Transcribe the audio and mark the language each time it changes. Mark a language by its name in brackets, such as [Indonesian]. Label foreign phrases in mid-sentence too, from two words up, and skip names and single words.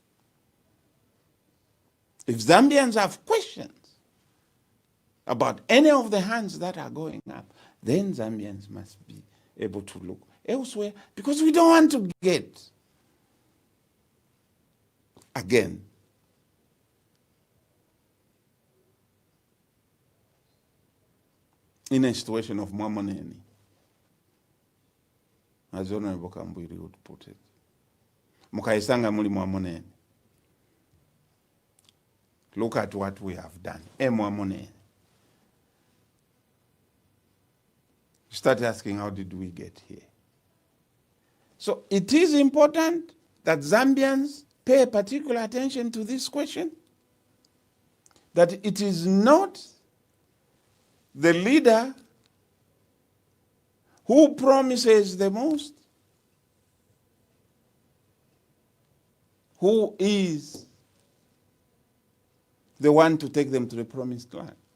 [English] If Zambians have questions about any of the hands that are going up, then Zambians must be able to look elsewhere, because we don't want to get, again, in a situation of Mwamoneni, as Honorable Kambwiri would put it. [Bemba] Mukaisanga muli Mwamoneni. [English] Look at what we have done. Mwamoneni. Start asking, how did we get here? So it is important that Zambians pay particular attention to this question, that it is not the leader who promises the most who is the one to take them to the promised land.